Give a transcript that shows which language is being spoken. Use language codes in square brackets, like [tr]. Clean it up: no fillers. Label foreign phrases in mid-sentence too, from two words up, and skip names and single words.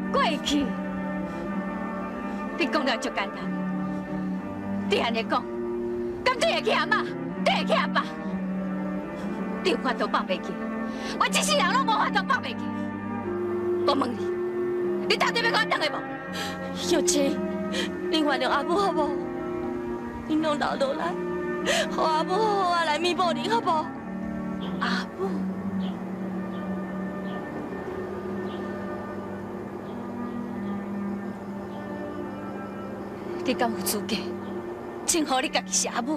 [nan] 过去，你讲了足简单，你安尼讲，敢对会起阿妈，对会起阿爸？你有法度放袂记，我一世人拢无法度放袂记。我问你，你到底要甲我等下无？小青，你原谅阿母好无？你拢留落来，互阿母好好来弥补你好无？阿母。你敢有资格称呼你家己是阿母？